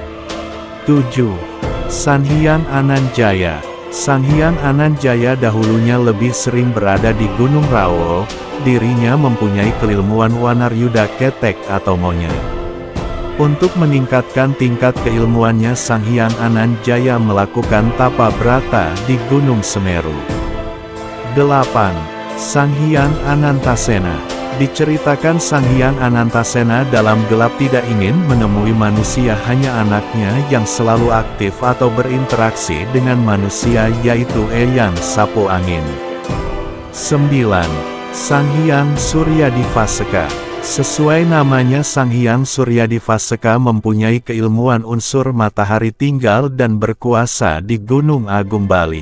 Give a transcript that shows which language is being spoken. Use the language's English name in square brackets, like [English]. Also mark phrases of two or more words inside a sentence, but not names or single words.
[Indonesian] 7. Sang Hyang Ananjaya. Sang Hyang Ananjaya dahulunya lebih sering berada di Gunung Rawo. Dirinya mempunyai keilmuan Wanaryuda Ketek atau monyet. Untuk meningkatkan tingkat keilmuannya Sang Hyang Ananjaya melakukan tapa brata di Gunung Semeru. 8. Sang Hyang Anantasena. Diceritakan Sang Hyang Anantasena dalam gelap tidak ingin menemui manusia, hanya anaknya yang selalu aktif atau berinteraksi dengan manusia yaitu Eyang Sapu Angin. 9. Sang Hyang Suryadivaseka. Sesuai namanya Sang Hyang Suryadivaseka mempunyai keilmuan unsur matahari tinggal dan berkuasa di Gunung Agung Bali.